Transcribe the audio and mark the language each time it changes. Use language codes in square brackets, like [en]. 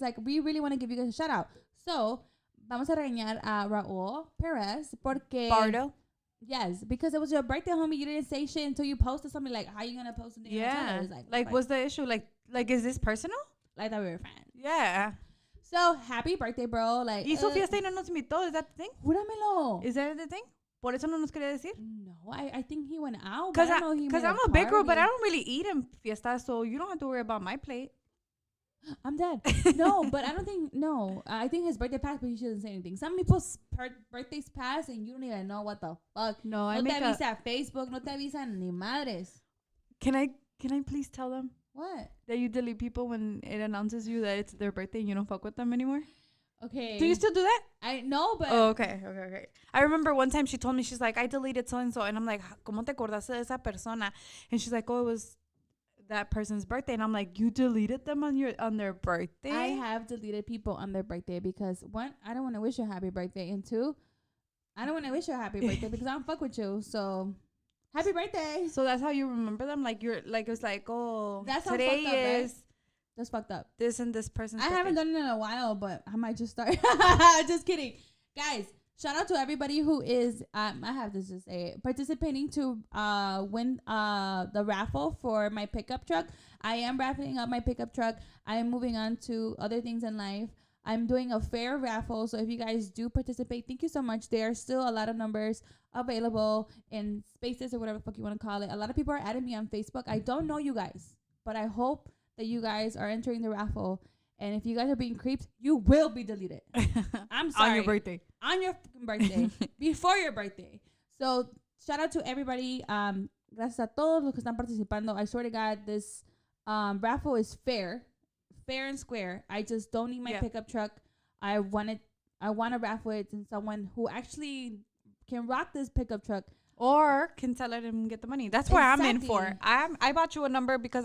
[en] Like, we really want to give you guys a shout-out. [es] So, vamos a regañar a Raul Perez porque... Bardo. [en] Yes, because it was your birthday, homie. You didn't say shit until you posted something. Like, how you gonna post something? Yeah. Like, What's the issue? Like, is this personal? Like that we were friends. Yeah. So, happy birthday, bro. Like, [es] Hizo fiesta y no nos invitó. [en] Is that the thing? [es] Júramelo. [en] Is that the thing? [es] Por eso no nos quería decir? [en] No, I think he went out. Because I'm I'm a big girl, but I don't really eat in fiesta, so you don't have to worry about my plate. I'm dead. No, but I don't think, no. I think his birthday passed, but he shouldn't say anything. Some people's birthdays pass and you don't even know what the fuck. No, [es] No te avisa Facebook, no te avisan ni madres. [en] Can I please tell them What? that you delete people when it announces you that it's their birthday and you don't fuck with them anymore? Okay. Do you still do that? I know, but... Oh, okay. I remember one time she told me, she's like, I deleted so-and-so. And I'm like, [es] ¿cómo te acordaste de esa persona? [en] And she's like, oh, it was that person's birthday. And I'm like, you deleted them on their birthday? I have deleted people on their birthday because, one, I don't want to wish you a happy birthday. And two, I don't want to wish you a happy birthday because I don't fuck with you. So, happy birthday. So that's how you remember them? Like, you're like, it's like, oh, That's how today fucked up, right? is That's fucked up. this and this person's I birthday. haven't done it in a while, but I might just start. Just kidding. Guys, shout out to everybody who is, I have to just say it, participating to win the raffle for my pickup truck. I am wrapping up my pickup truck. I am moving on to other things in life. I'm doing a fair raffle, so if you guys do participate, thank you so much. There are still a lot of numbers available in spaces or whatever the fuck you want to call it. A lot of people are adding me on Facebook. I don't know you guys, but I hope that you guys are entering the raffle. And if you guys are being creeps, you will be deleted. I'm sorry. On your birthday. On your fucking birthday. Before your birthday. So, shout out to everybody. [es] Gracias a todos los que están participando. [en] I swear to God, this raffle is fair. Fair and square. I just don't need my pickup truck. I want to raffle it to someone who actually can rock this pickup truck. Or can sell it and get the money. That's what I'm in for. I bought you a number because